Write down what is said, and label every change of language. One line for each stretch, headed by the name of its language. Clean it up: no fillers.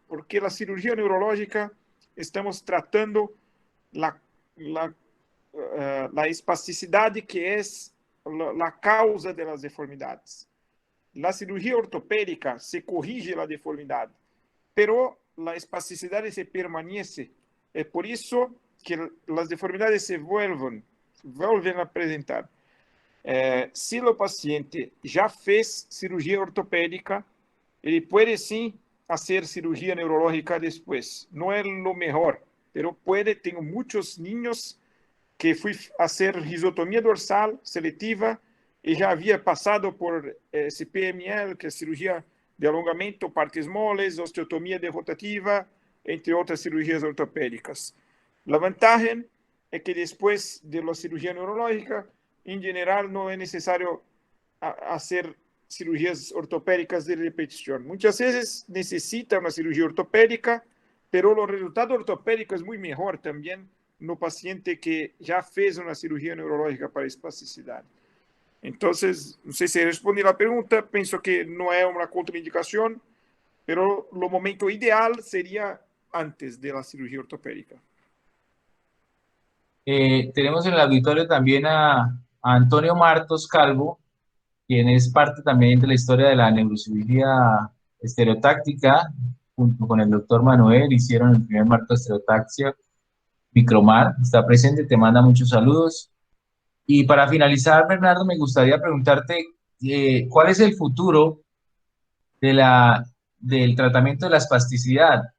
Spanish: Porque la cirugía neurológica estamos tratando la, la, la espasticidad que es la causa de las deformidades. La cirugía ortopédica se corrige la deformidad, pero la espasticidad se permanece. Es por eso que las deformidades se vuelven a presentar.
Portuguese: Se o paciente já fez cirurgia ortopédica, ele pode sim fazer cirurgia neurológica depois. Não é o melhor, mas pode. Tenho muitos niños que fui fazer risotomia dorsal seletiva e já havia passado por CPML, que é cirurgia de alongamento, partes moles, osteotomia rotativa, entre outras cirurgias ortopédicas. A vantagem é que depois da cirurgia neurológica, em geral, não é necessário fazer cirurgias ortopédicas de repetição. Muitas vezes necessita uma cirurgia ortopédica, mas o resultado ortopédico é muito melhor também no paciente que já fez uma cirurgia neurológica para espasticidade. Então, não sei se respondi a pergunta, penso que não é uma contraindicação, mas o momento ideal seria antes da cirurgia ortopédica.
Spanish: Tenemos en el auditorio también a Antonio Martos Calvo, quien es parte también de la historia de la neurocirugía estereotáctica. Junto con el doctor Manuel hicieron el primer marco de estereotaxia. Micromar está presente, te manda muchos saludos. Y para finalizar, Bernardo, me gustaría preguntarte ¿cuál es el futuro del tratamiento de la espasticidad?